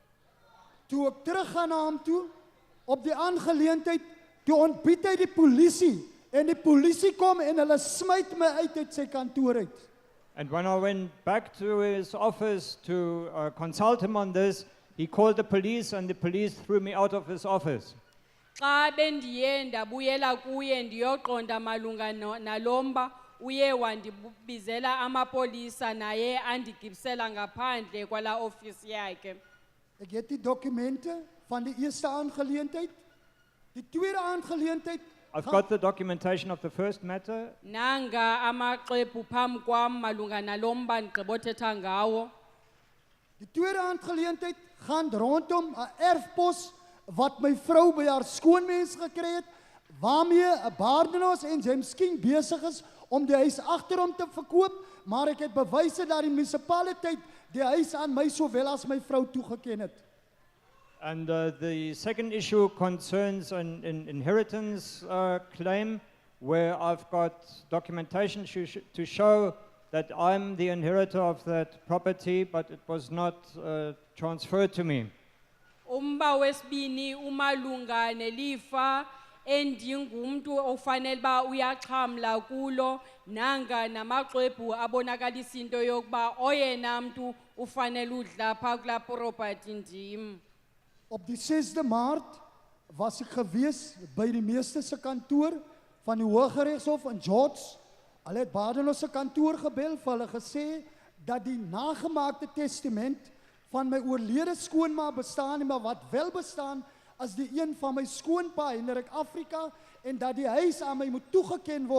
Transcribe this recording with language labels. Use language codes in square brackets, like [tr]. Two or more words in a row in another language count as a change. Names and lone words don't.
[af] Toe ek teruggaan na hom toe, op die aangeleentheid, toe ontbied hy die polisie, en die polisie kom en hulle smyt my uit sy kantoor uit. [en] And when I went back to his office to consult him on this, he called the police and the police threw me out of his office. [xh] Xa bendiye ndabuyela kuye ndiyoqonda malunga nalomba, uye wandibizela amapolisa naye andigibisela ngaphandle kwala ofisi yakhe. [af] Ek het die dokumente van die eerste aangeleentheid, die tweede aangeleentheid. [en] I've got the documentation of the first matter. [xh] Nanga amaxwebhu phambi kwam malunga nalomba ndigqibothetha ngawo. [af] Die tweede aangeleentheid gaan rondom 'n erfpos wat my vrou by haar skoonmens gekry het, waarmee 'n Badenhorst en James King besig is om die huis agter hom te verkoop, maar ek het bewyse dat die munisipaliteit die huis aan my sowel as my vrou toegeken het. [en] And the second issue concerns an inheritance claim where I've got documentation to show that I'm the inheritor of that property, but it was not transferred to me. [xh] Umba wesibini umalunga nelifa endingumntu ofanele ba uyaxhamla kulo, nanga namaxwebhu abonakalisa into yokuba oyena mntu ufanele udla phaa kulaa property ndim. [af] Op die 6de Maart was ek gewees by die meester se kantoor van die Hooggeregshof in George. Hulle het Badenhorst se kantoor gebel, vir hulle gesê dat die nagemaakte testament van my oorlede skoonma bestaan nie, maar wat wel bestaan as die een van my skoonpa Hendrik Afrika en dat die huis aan my moet toegeken word.